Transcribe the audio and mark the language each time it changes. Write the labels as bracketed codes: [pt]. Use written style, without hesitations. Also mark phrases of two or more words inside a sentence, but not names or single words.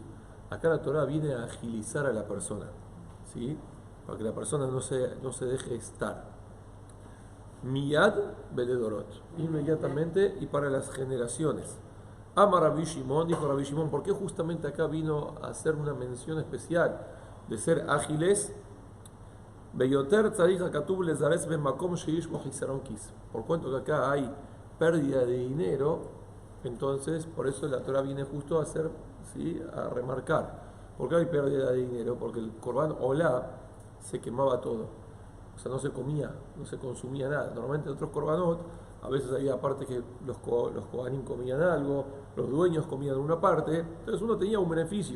[es] Acá la Torah viene a agilizar a la persona, ¿sí?, para que la persona no se deje estar. [he] מיד ולדורות, [es] inmediatamente y para las generaciones. [he] אמר רבי שמעון, [es] dijo Rabbi Shimon, ¿por qué justamente acá vino a hacer una mención especial de ser ágiles? [he] ביותר צריך הכתוב לזרז במקום שיש בו חסרון כיס. [es] Por cuanto que acá hay pérdida de dinero, entonces por eso la Torah viene justo a hacer, ¿sí?, a remarcar. ¿Por qué hay pérdida de dinero? Porque el [he] קרבן עולה [es] se quemaba todo. O sea, no se comía, no se consumía nada. Normalmente en otros Korbanot, a veces había parte que los Kohanim comían algo, los dueños comían una parte, entonces uno tenía un beneficio.